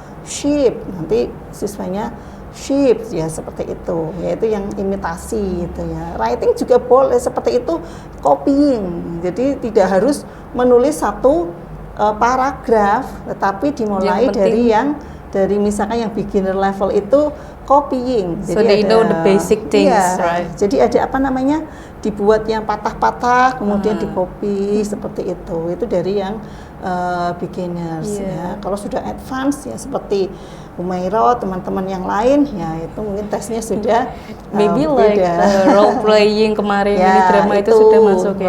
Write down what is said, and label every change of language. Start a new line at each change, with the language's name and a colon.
Indonesian: Sheep, nanti siswanya sheep ya, seperti itu, yaitu yang imitasi gitu ya. Writing juga boleh seperti itu, copying. Jadi tidak harus menulis satu paragraf, tetapi dimulai dari misalkan yang beginner level itu copying.
English: So they know the basic things, right?
Indonesian: Jadi ada apa namanya, dibuat yang patah-patah, kemudian di copy seperti itu. Itu dari yang beginners ya. Kalau sudah advance ya seperti Umairah, teman-teman yang lain ya, itu mungkin tesnya sudah
English: maybe like role playing
Indonesian: kemarin ini drama itu sudah masuk ya.